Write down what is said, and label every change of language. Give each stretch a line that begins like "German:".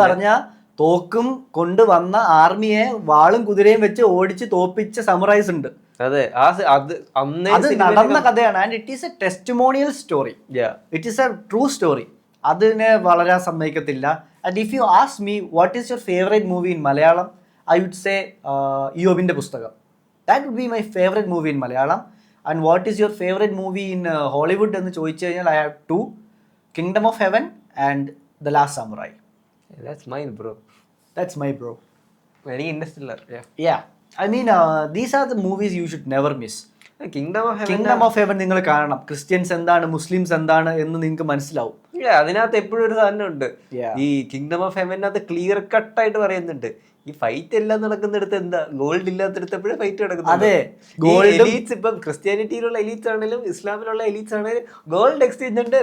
Malayalam: പറഞ്ഞാൽ തോക്കും കൊണ്ടുവന്ന ആർമിയെ വാളും കുതിരയും വെച്ച് ഓടിച്ച് തോപ്പിച്ച സമുറൈസ് ഉണ്ട്. അതെ, അത് നടന്ന കഥയാണ്.
English: And it is a testimonial story. It is a true story.
Malayalam: അതിനെ വളരാൻ സമ്മതിക്കത്തില്ല.
English: And if you ask me what is your favourite movie in Malayalam, I would say ഇയോബിന്റെ പുസ്തകം. That would be my favorite movie in Malayalam. And what is your favorite movie in Hollywood
Malayalam: എന്ന് ചോദിച്ചു കഴിഞ്ഞാൽ
English: I have two: Kingdom of Heaven and The Last Samurai. That's mine, bro. That's my bro. Very Interstellar. Yeah. I mean, these are the movies you should never miss. Kingdom
Malayalam: of Heaven നിങ്ങൾ കാണണം. Christians എന്താണ്, Muslims എന്താണ് എന്ന് നിങ്ങൾക്ക് മനസ്സിലാവും. അതിനകത്ത് എപ്പോഴും ഒരു സാധനം ഉണ്ട്. ഈ കിങ്ഡം ഓഫ് ഹെവനകത്ത് ക്ലിയർ കട്ട് ആയിട്ട് പറയുന്നുണ്ട്, ഈ ഫൈറ്റ് എല്ലാം നടക്കുന്നിടത്ത് എന്താ ഗോൾഡ് ഇല്ലാത്തടത്ത് എപ്പോഴും ഫൈറ്റ് നടക്കുന്നത്. അതെ, എലീറ്റ്സ്, ഇപ്പം ക്രിസ്ത്യാനിറ്റിയിലുള്ള എലീറ്റ്സ് ആണെങ്കിലും ഇസ്ലാമിലുള്ള എലീറ്റ്സ് ആണെങ്കിലും ഗോൾഡ് എക്സ്ചേഞ്ച് ഉണ്ട്.